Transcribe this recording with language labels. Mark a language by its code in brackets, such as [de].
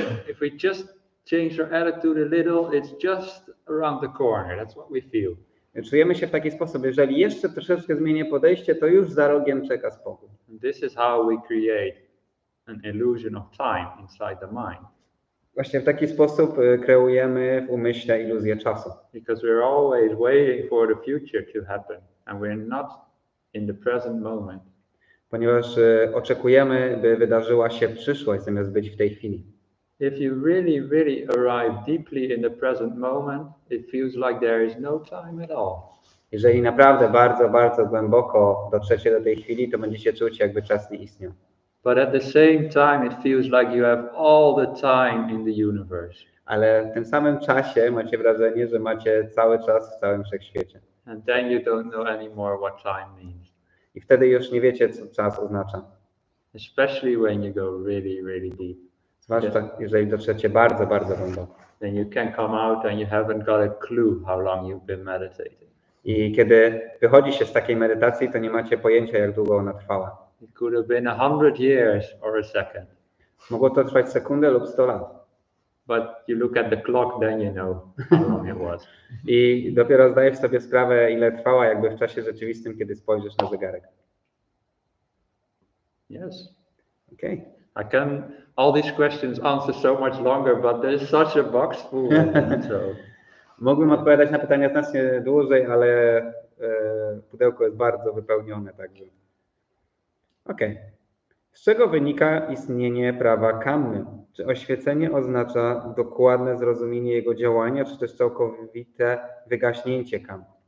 [en] If we just change our attitude a little, it's just around the corner. That's what we feel. [pl] Czujemy się w taki sposób, jeżeli jeszcze troszeczkę zmienię podejście, to już za rogiem czeka spokój. [en] And this is how we create an illusion of time inside the mind. [pl] Właśnie w taki sposób kreujemy w umyśle iluzję czasu. [en] Because we're always waiting for the future to happen and we're not in the present moment. [pl] Ponieważ oczekujemy, by wydarzyła się przyszłość, zamiast być w tej chwili. [en] If you really, really arrive deeply in the present moment, it feels like there is no time at all. [pl] Jeżeli naprawdę bardzo, bardzo głęboko dotrzecie do tej chwili, to będziecie czuć, jakby czas nie istniał. [en] But at the same time, it feels like you have all the time in the universe. [pl] Ale w tym samym czasie macie wrażenie, że macie cały czas w całym wszechświecie. [en] And then you don't know anymore what time means. [pl] I wtedy już nie wiecie, co czas oznacza. [en] Especially when you go really, really deep. [pl] Zwłaszcza jeżeli dotrzecie bardzo, bardzo głęboko. [en] Then you can come out and you haven't got a clue how long you've been meditating. [pl] I kiedy wychodzi się z takiej medytacji, to nie macie pojęcia, jak długo ona trwała. [en] It could have been 100 years or a second. [pl] Mogło to trwać sekundę lub 100 lat. [en] But you look at the clock, then you know how long it was. [pl] I dopiero zdajesz sobie sprawę, ile trwała jakby w czasie rzeczywistym, kiedy spojrzysz na zegarek. [en] Yes. Okay. All these questions answer so much longer, but there's such a box full of them, so. [pl] Mógłbym odpowiadać na pytania znacznie dłużej, ale pudełko jest bardzo wypełnione, także. Okej. Z czego wynika istnienie prawa kammy? Czy oświecenie oznacza dokładne zrozumienie jego działania, czy też całkowite wygaśnięcie kammy?